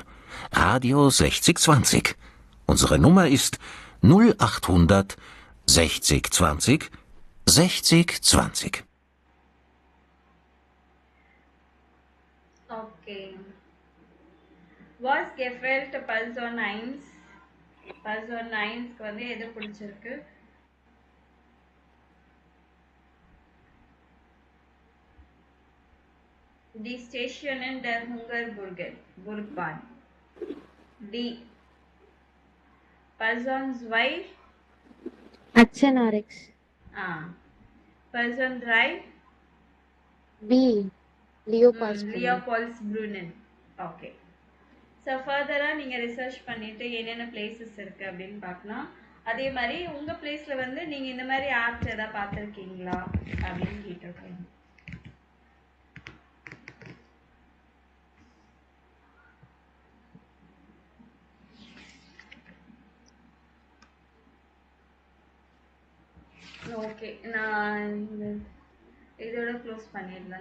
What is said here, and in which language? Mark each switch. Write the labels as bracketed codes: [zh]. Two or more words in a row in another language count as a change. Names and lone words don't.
[de] Radio 6020. Unsere Nummer ist 0800 6020 6020. Okay. Was gefällt Person 1? [ta] Person 9 வந்து எது பிடிச்சிருக்கு? [de] Die Station in der Hungerburgbahn. D. Person 2. Action-RX. Person 3. B. Leopoldsbrunnen. Leopoldsbrunnen. Okay. [ta] ஸோ ஃபர்தராக நீங்கள் ரிசர்ச் பண்ணிவிட்டு என்னென்ன பிளேசஸ் இருக்குது அப்படின்னு பார்க்கலாம். அதே மாதிரி உங்கள் பிளேஸில் வந்து நீங்கள் இந்த மாதிரி ஆப்ஸ் எதாவது பார்த்துருக்கீங்களா அப்படின்னு கேட்டிருக்கீங்க. ஓகே, நான் இதோட க்ளோஸ் பண்ணிடலாம்.